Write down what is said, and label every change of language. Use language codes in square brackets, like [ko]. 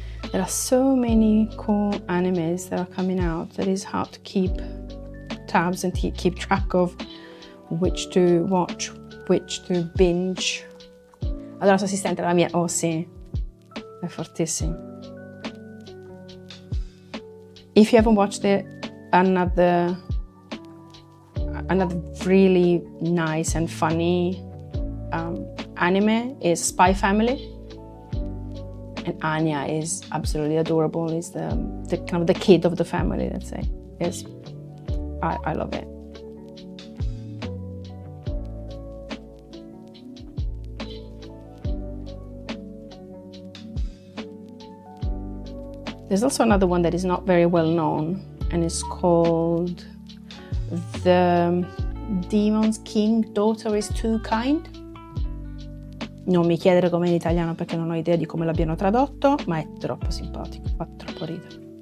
[en] There are so many cool animes that are coming out that is hard to keep tabs and keep track of which to watch, which to binge. [it] Allora, la sua assistente, la mia, oh sì, è fortissimo. [en] If you haven't watched it, another really nice and funny anime is Spy Family, and Anya is absolutely adorable. Is the kind of the kid of the family, let's say. Yes, I love it. There's also another one that is not very well known, and it's called The Demon's King Daughter is Too Kind. [it] Non mi chiedere com'è in italiano perché non ho idea di come l'abbiano tradotto, ma è troppo simpatico, fa troppo ridere.